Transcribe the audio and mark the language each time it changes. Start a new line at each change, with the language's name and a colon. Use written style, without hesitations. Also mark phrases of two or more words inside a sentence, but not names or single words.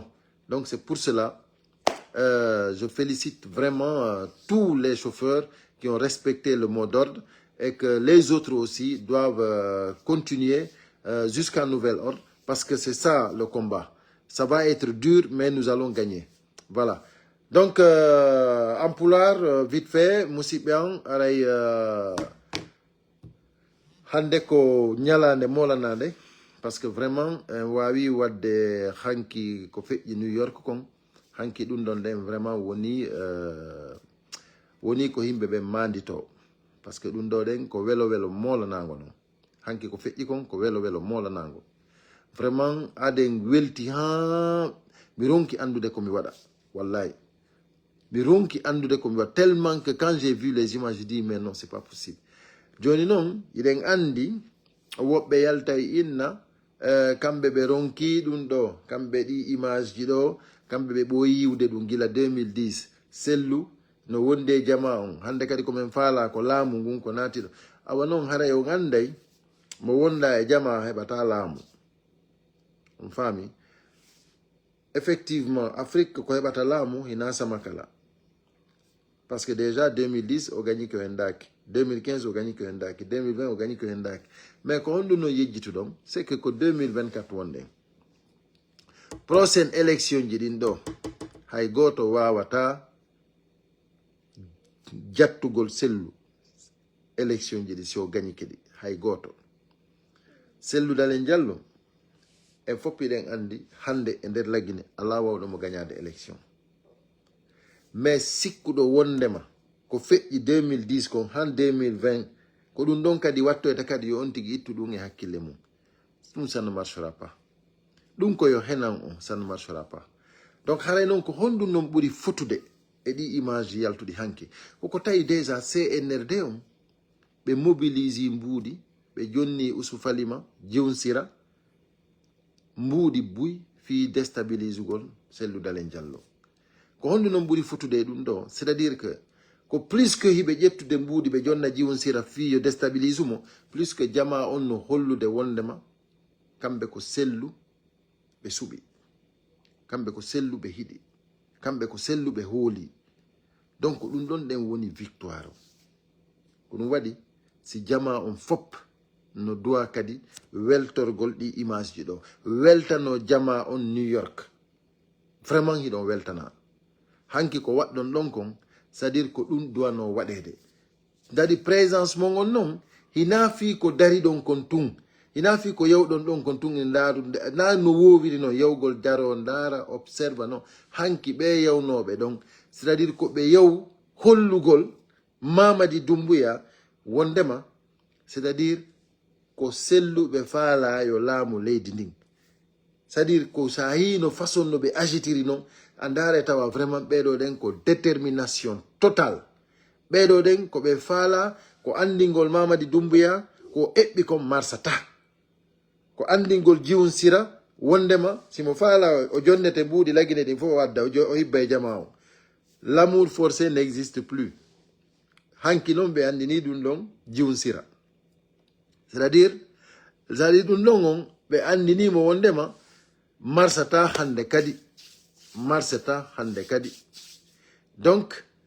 French: Donc c'est pour cela, je félicite vraiment tous les chauffeurs qui ont respecté le mot d'ordre et que les autres aussi doivent continuer jusqu'à nouvel ordre parce que c'est ça le combat. Ça va être dur, mais nous allons gagner. Voilà. Donc, en Pulaar, vite fait,
Fula: Moussibian, aray hande ko nyalande molanade
French: parce que vraiment
Fula: wawi wadde hanki ko feƴƴi New York kon hanki ɗum ɗon ɗen vraiment woni ko yimɓe ɓe mandito
French: parce que
Fula: ɗum ɗo ɗen ko welo welo molanago non hanki ko feƴƴi kon ko welo welo molanago vraiment aden welti ha mi ronki andude ko mi waɗa wallahi mi ronki andude ko mi waɗa
French: tellement que quand j'ai vu les images je dis mais non c'est pas possible
Fula: joni noon iɗen andi woɓɓe yalta inna kamɓe ɓe ronki ɗum ɗo kamɓe ɗi image ji ɗo kamɓe ɓe ɓooyi yiwde ɗum gila 2010 sellu no wonde jama on hande kadi komin faala ko laamu ngun ko naati ɗo awa noon haray on anday mo wonda e jama heɓata laamu on faami effectivement Afrique ko heɓata laamu hina sama kala
French: parce que déjà
Fula: 2010 o gañi ko hen daki 2015 o gañi ko hen daki 2020 o gañi ko hen daki mais ko honɗum no yejjitu ɗon
French: c'est que
Fula: ko 2024 wonɗen
French: prochaine élection
Fula: ji ɗin ɗo hay goto wawata jattugol sellu élection ji ɗi si o gañi kedi hay goto sellu Dalen Diallo en foppiɗen andi hande e nder laggine ala wawɗomo gañade élection mais sikkuɗo wondema ko feƴƴi 2010 kon han 2020 ko ɗum ɗon kadi wattoyta kadi yo on tigi ittu ɗum e hakkille mum ɗum
French: ça ne marchera pas
Fula: ɗum ko yo henan on
French: ça ne marchera pas donc
Fula: haray noon ko honɗum noon ɓuri fotude e ɗi image yaltuɗi hanki koko tawi déjà CNRD on ɓe mobilise mbuuɗi ɓe jonni Ousou-Falima Djiwnsira mbuuɗi buy fi déstabilisugol sellu Dalen Diallo ko honɗum noon ɓuri fotude e ɗum ɗo
French: c'est à dire que
Fula: ko
French: plus que
Fula: hiɓe ƴettude mbuuɗi ɓe jonna Djiwnsira fi yo déstabilise mo
French: plus que
Fula: jama on no hollude wondema kamɓe ko sellu ɓe suɓi kamɓe ko sellu ɓe hiɗi kamɓe ko sellu ɓe hooli donc ɗum ɗon ɗen woni victoire o ko ɗum waɗi si jama on fop no duwa kadi weltorgol ɗi image ji ɗo weltano jama on New York vraiment hiɗon weltana hanki ko waɗɗon ɗon kon
French: c'est à dire
Fula: ko ɗum duwano waɗede dadi présence mon on noon hina fi ko dari ɗon kon tun hina fi ko yewɗon ɗon kon tun e ndaaru na no wowiri noon yewgol daro ndaara observe noon hanki ɓe yewnoɓe ɗon
French: c'est à
Fula: dire ko ɓe yew hollugol Mamadi Doumbouya wondema
French: c'est à dire
Fula: ko selluɓe faala yo laamu leydi ndin
French: c'est à dire
Fula: ko sa hino façon no ɓe agitiri noon a ndaare tawa vraiment ɓeɗo ɗen ko
French: détermination totale
Fula: ɓeɗo ɗen ko ɓe faala ko andingol Mamadi Doumbouya ko eɓɓi kon marsata ko andingol Djiwnsira wondema simo faala o jonnete mbuuɗi lagine ɗin fof o wadda o hibba e jama o
French: l'amour forcé n'existe plus
Fula: hanki noon ɓe andini ɗum ɗon Djiwnsira
French: c'est à dire
Fula: ɗum ɗon on ɓe andinimo wondema marsata hande kadi marsata hande kadi donc